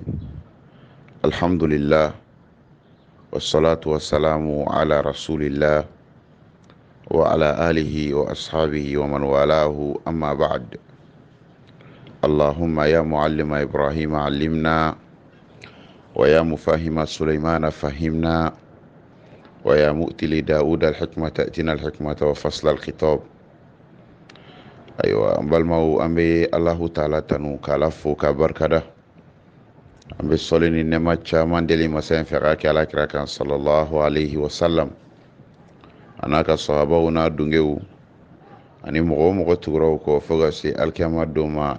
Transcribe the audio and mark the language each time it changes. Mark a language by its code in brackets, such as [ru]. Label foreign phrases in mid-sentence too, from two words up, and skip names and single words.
[ar] الحمد لله والصلاة والسلام على رسول الله وعلى آله وأصحابه ومن والاه، أما بعد. اللهم يا معلم إبراهيم علمنا، ويا مفهم سليمان فهمنا، ويا مؤتي لداود الحكمة تأتينا الحكمة وفصل الخطاب. [bm] Ayiwa, an balimaw, an bɛ Alahu Taala tanu k'Ala fo k'a barikada. An bɛ sɔli ni nɛɛma caman deli masa in fɛ k'a kɛ Alakira kan [ar] صلى الله عليه وسلم, [bm] a n'a ka sahabaw n'a dunkew ani mɔgɔ o mɔgɔ tugura o kɔ fo ka se alikiyama don ma.